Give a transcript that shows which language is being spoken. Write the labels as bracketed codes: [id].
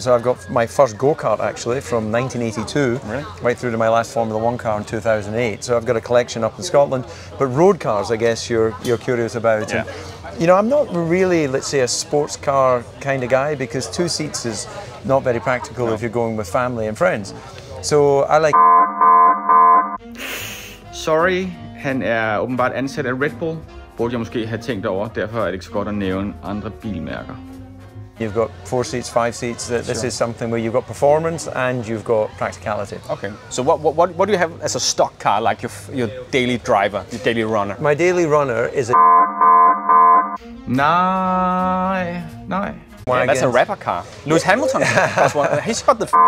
[en] So I've got my first go-kart actually from 1982, right through to my last Formula 1 car in 2008. So I've got a collection up in Scotland. But road cars, I guess you're curious about. Yeah. And, you know, I'm not really, let's say, a sports car kind of guy because 2 seats is not very practical if you're going with family and friends. So I like... [da] Sorry, han er åbenbart ansat af Red Bull. Burde jeg måske have tænkt over, derfor er det ikke så godt at nævne andre bilmærker. [en] You've got 4 seats, 5 seats. This is something where you've got performance and you've got practicality. Okay. So what do you have as a stock car, like your daily driver, your daily runner? My daily runner is a... [da] Nej. [en] Yeah, that's a rapper car. Lewis Hamilton. He's got the...